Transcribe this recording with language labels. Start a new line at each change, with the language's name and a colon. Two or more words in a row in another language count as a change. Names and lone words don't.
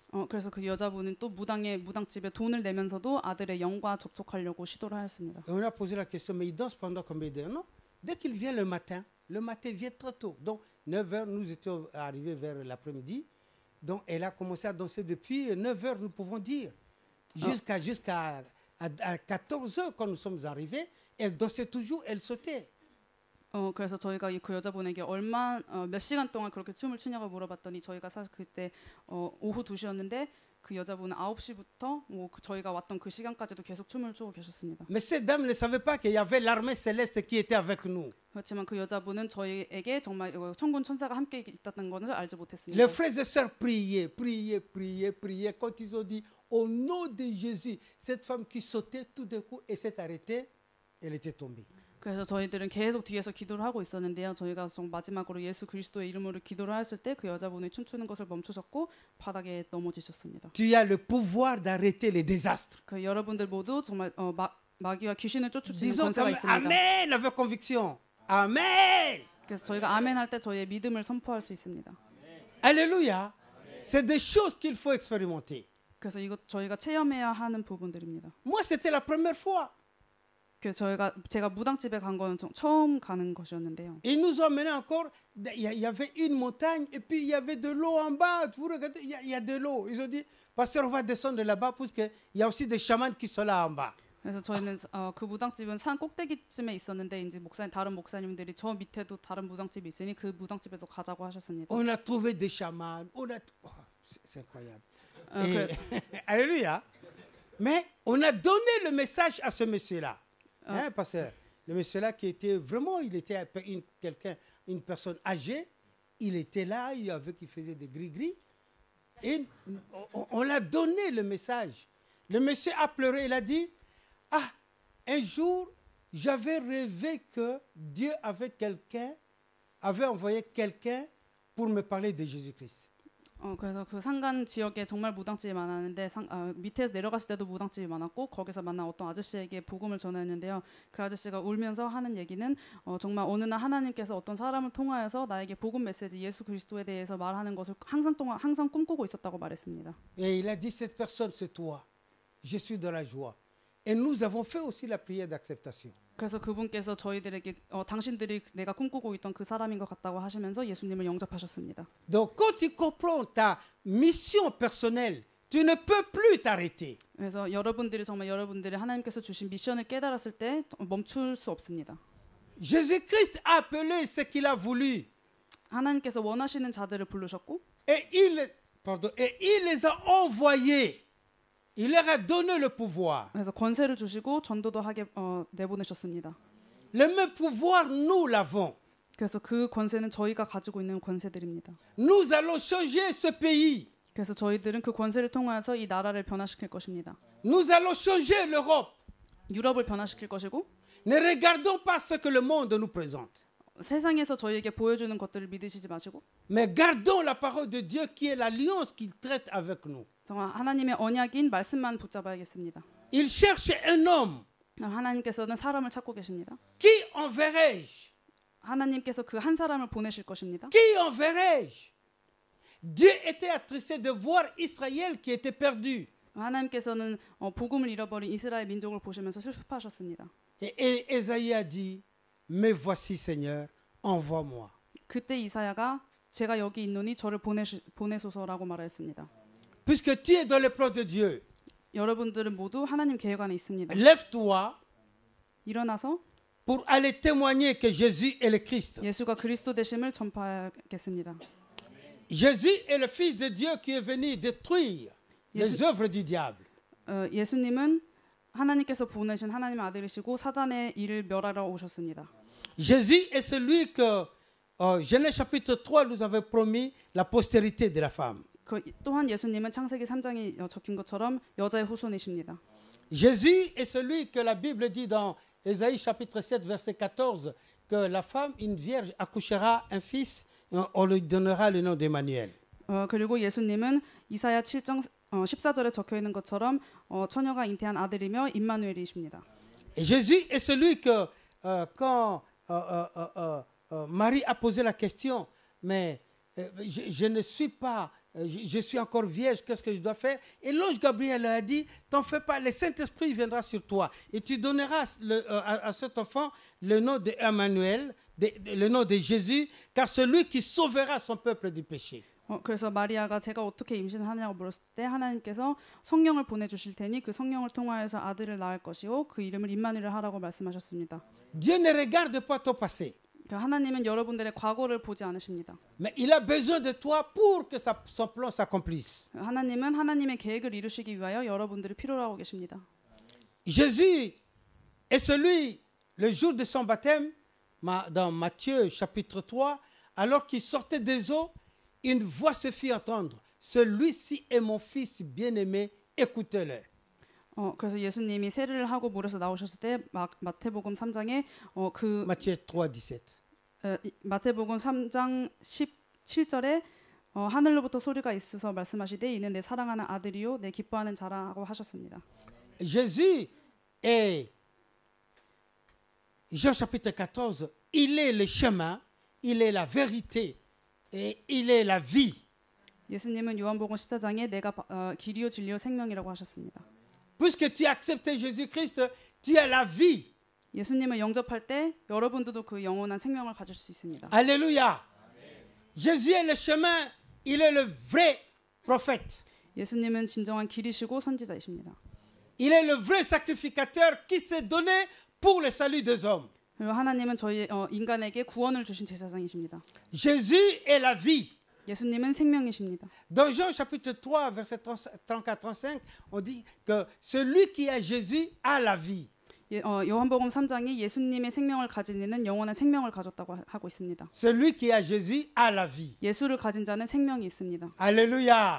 Korean: 그래서 그 여자분은 또 무당집에 돈을 내면서도 아들의 영과 접촉하려고 시도를 하였습니다.
French: Et on a posé la question, mais il danse pendant combien d'heures? Non, dès qu'il vient le matin il vient très tôt. Donc 9h, nous étions arrivés vers l'après-midi. Donc elle a commencé à danser depuis 9h, nous pouvons dire, jusqu'à 14h quand nous sommes arrivés. Elle dansait toujours, elle sautait.
Korean: 그래서 저희가 그 여자분에게 몇 시간 동안 그렇게 춤을 추냐고 물어봤더니 저희가 사실 그때 오후 2시였는데 그 여자분은 9시부터 저희가 왔던 그 시간까지도 계속 춤을 추고 계셨습니다.
French: Mais cette dame ne savait pas qu'il y avait l'armée céleste qui était avec nous.
Korean: 그렇지만 그 여자분은 저희에게 정말 천군 천사가 함께 있다는 것을 알지 못했습니다.
French: Les frères et sœurs priaient. Quand ils ont dit au nom de Jésus, cette femme qui sautait tout d'un coup et s'est arrêtée, elle était tombée.
Korean: 그래서 저희들은 계속 뒤에서 기도를 하고 있었는데요. 저희가 마지막으로 예수 그리스도의 이름으로 기도를 했을 때 그 여자분이 춤추는 것을 멈추셨고 바닥에 넘어지셨습니다.
French: Tu as le pouvoir d'arrêter les désastres.
Korean: 그 여러분들 모두 정말 마귀와 귀신을 쫓을 수 있는
French: Disons
Korean: 권세가 있습니다.
French: Amen avec conviction. Amen.
Korean: 그래서 저희가 아멘 할 때 저희의 믿음을 선포할 수 있습니다.
French: Alléluia. C'est des choses qu'il faut expérimenter.
Korean: 그래서 이것 저희가 체험해야 하는 부분들입니다.
French: Moi, c'était la première fois.
Korean: 그래서 제가 무당집에 간 거는 처음 가는 것이었는데요.
French: Ils nous ont emmenés encore, il y avait une montagne et puis il y avait de l'eau en bas. Vous regardez, il y a de l'eau. Ils ont dit, pasteur, on va descendre là-bas parce qu'il y a aussi des chamans qui sont là en bas.
Korean: 그래서 저희는 그 무당집은 산 꼭대기쯤에 있었는데 이제 다른 목사님들이 저 밑에도 다른 무당집이 있으니 그 무당집에도 가자고 하셨습니다.
French: On a trouvé des chamans. C'est incroyable. Alléluia. Mais on a donné le message à ce monsieur-là. Hein, pasteur? Le monsieur-là qui était vraiment, il était une personne âgée. Il était là, il faisait des gris-gris. Et on l'a donné le message. Le monsieur a pleuré, il a dit, ah, un jour, j'avais rêvé que Dieu avait envoyé quelqu'un pour me parler de Jésus-Christ.
Korean: 그래서 그 상간 지역에 정말 무당집이 많았는데 밑에서 내려갔을 때도 무당집이 많았고 거기서 만난 어떤 아저씨에게 복음을 전했는데요. 그 아저씨가 울면서 하는 얘기는 정말 어느 날 하나님께서 어떤 사람을 통하여서 나에게 복음 메시지 예수 그리스도에 대해서 말하는 것을 항상 꿈꾸고 있었다고 말했습니다.
French: Et il a dit, cette personne c'est toi. Je suis dans la joie. Et nous avons fait aussi la prière d'acceptation.
Korean: 그래서 그분께서 저희들에게 당신들이 내가 꿈꾸고 있던 그 사람인 것 같다고 하시면서 예수님을 영접하셨습니다.
French: Donc quand tu comprends ta mission personnelle, tu ne peux plus t'arrêter.
Korean: 그래서 여러분들이 하나님께서 주신 미션을 깨달았을 때 멈출 수 없습니다.
French: Jésus-Christ a appelé ce qu'il a voulu.
Korean: 하나님께서 원하시는 자들을 부르셨고
French: Et il les a envoyés. Il leur a donné le pouvoir.
Korean: 그래서 권세를 주시고 전도도 하게 내보내셨습니다.
French: Le même pouvoir, nous l'avons.
Korean: 그래서 그 권세는 저희가 가지고 있는 권세들입니다.
French: Nous allons changer ce pays.
Korean: 그래서 저희들은 그 권세를 통하여서 이 나라를 변화시킬 것입니다.
French: Nous allons changer l'Europe.
Korean: 유럽을 변화시킬 것이고
French: Ne regardons pas ce que le monde nous présente.
Korean: 세상에서 저희에게 보여주는 것들을 믿으시지 마시고
French: Mais gardons la parole de Dieu qui est l'alliance qu'il traite avec nous.
Korean: 정말 하나님의 언약인 말씀만 붙잡아야겠습니다.
French: Il cherche un homme.
Korean: 하나님께서는 사람을 찾고 계십니다.
French: Qui enverrai-je?
Korean: 하나님께서 그 한 사람을 보내실 것입니다.
French: Qui enverrai-je? Dieu était attristé de voir Israël qui était perdu.
Korean: 하나님께서는 복음을 잃어버린 이스라엘 민족을 보시면서 슬퍼하셨습니다.
French: Et Ésaïe a dit, mais voici Seigneur, envoie-moi.
Korean: 그때 이사야가 제가 여기 있노니 저를 보내소서라고 말했습니다.
French: Puisque tu es dans le plan de Dieu,
Korean: 여러분들은 모두 하나님 계획 안에 있습니다.
French: lève-toi
Korean: 일어나서
French: pour aller témoigner que Jésus est le Christ.
Korean: 예수가 그리스도 되심을 전파하겠습니다.
French: Jésus est le Fils de Dieu qui est venu détruire les œuvres du diable.
Korean: 예수님은 하나님께서 보내신 하나님의 아들이시고 사단의 일을 멸하러 오셨습니다.
French: Jésus est celui que Genèse chapitre 3 nous avait promis la postérité de la femme.
Korean: 또한 예수님은 창세기 3장에 적힌 것처럼 여자의 후손이십니다.
French: Jésus est celui que la Bible dit dans Ésaïe chapitre 7 verset 14 que la femme, une vierge, accouchera un fils, on lui donnera le nom d'Emmanuel.
Korean: 그리고 예수님은 이사야 7장 14절에 적혀 있는 것처럼 처녀가 잉태한 아들이며 임마누엘이십니다.
French: Jésus est celui que quand Marie a posé la question, mais je ne suis pas, je suis encore vierge, qu'est-ce que je dois faire? Et l'ange Gabriel a dit, t'en fais pas, le Saint-Esprit viendra sur toi et tu donneras à cet enfant le nom d'Emmanuel, le nom de Jésus, car celui qui sauvera son peuple du péché.
Korean: 그래서 마리아가 제가 어떻게 임신하냐고 물었을 때 하나님께서 성령을 보내주실 테니 그 성령을 통하여서 아들을 낳을 것이요 그 이름을 임마누엘 하라고 말씀하셨습니다.
French: Dieu ne regarde pas ton passé.
Korean: 하나님은 여러분들의 과거를 보지 않으십니다.
French: Mais il a besoin de toi pour que son plan s'accomplisse.
Korean: 하나님은 하나님의 계획을 이루시기 위하여 여러분들이 필요로 하고 계십니다.
French: Jésus est celui, le jour de son baptême, dans Matthieu chapitre 3, alors qu'il sortait des eaux, une voix se fit entendre. Celui-ci est mon fils bien-aimé, écoutez-le.
Korean: 그래서 예수님이 세례를 하고 물에서 나오셨을 때 마태복음 3장에
French: Matthieu 3:17.
Korean: 마태복음 3장 17절에 하늘로부터 소리가 있어서 말씀하시되 이는 내 사랑하는 아들이요 내 기뻐하는 자라고 하셨습니다.
French: Jésus est Jean chapitre 14, il est le chemin, il est la vérité et il est la vie.
Korean: 예수님은 요한복음 14장에 내가 길이요 진리요 생명이라고 하셨습니다.
French: Puisque tu as accepté Jésus-Christ, tu as la vie.
Korean: 예수님을 영접할 때 여러분들도 그 영원한 생명을 가질 수 있습니다.
French: Alléluia. Jésus est le chemin, il est le vrai prophète.
Korean: 예수님은 진정한 길이시고 선지자이십니다.
French: Il est le vrai sacrificateur qui s'est donné pour le salut des hommes.
Korean: 그리고 하나님은 저희 인간에게 구원을 주신 제사장이십니다.
French: Jésus est la vie.
Korean: 예수님은 생명이십니다.
French: Dans Jean chapitre 3, verset 34-35, on dit que celui qui a Jésus a la vie.
Korean: 요한복음 3장이 예수님의 생명을 가진 이는 영원한 생명을 가졌다고 하고 있습니다.
French: Celui qui a Jésus a la vie.
Korean: 예수를 가진 자는 생명이 있습니다.
French: Alléluia.